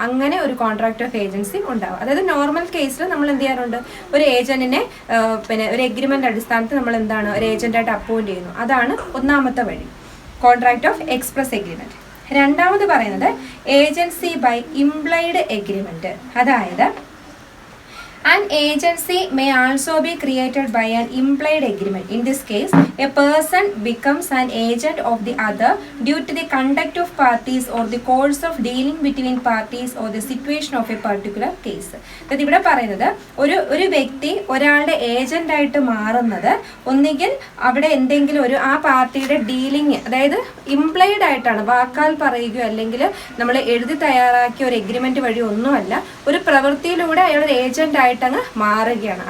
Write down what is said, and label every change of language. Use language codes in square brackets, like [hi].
[ml] അങ്ങനെ ഒരു contract of agency ഉണ്ടാവും. അതായത് നോർമൽ കേസിൽ നമ്മൾ എന്ത് ചെയ്യാറുണ്ട്, ഒരു ഏജന്റിനെ ഒരു എഗ്രിമെന്റ് അടിസ്ഥാനത്തിൽ നമ്മൾ ഒരു ഏജന്റായിട്ട് അപ്പോയിന്റ് ചെയ്യുന്നു. അതാണ് ഒന്നാമത്തെ വഴി, കോൺട്രാക്ട് ഓഫ് എക്സ്പ്രസ് എഗ്രിമെന്റ്. രണ്ടാമത് പറയുന്നത് ഏജൻസി ബൈ ഇംപ്ലൈഡ് എഗ്രിമെന്റ്. അതായത് [en] An agency may also be created by an implied agreement. In this case, a person becomes an agent of the other due to the conduct of parties or the course of dealing between parties or the situation of a particular case. [ml] അതായത് ഇവിടെ പറയുന്നത് ഒരു വ്യക്തി ഒരാളുടെ agent ആയിട്ട് മാറുന്നത് ഒന്നുകിൽ അവിടെ എന്തെങ്കിലും ആ പാർട്ടിയുടെ ഡീലിംഗ്, അതായത് ഇംപ്ലൈഡ് ആയിട്ടാണ്, വാക്കാൽ പറയുകയോ അല്ലെങ്കിൽ നമ്മൾ എഴുതി തയ്യാറാക്കിയ ഒരു എഗ്രിമെന്റ് വഴി ഒന്നുമല്ല, ഒരു പ്രവൃത്തിയിലൂടെ അയാൾ ഒരു ഏജന്റ് ആയിട്ട് അങ്ങ് മാറുകയാണ്.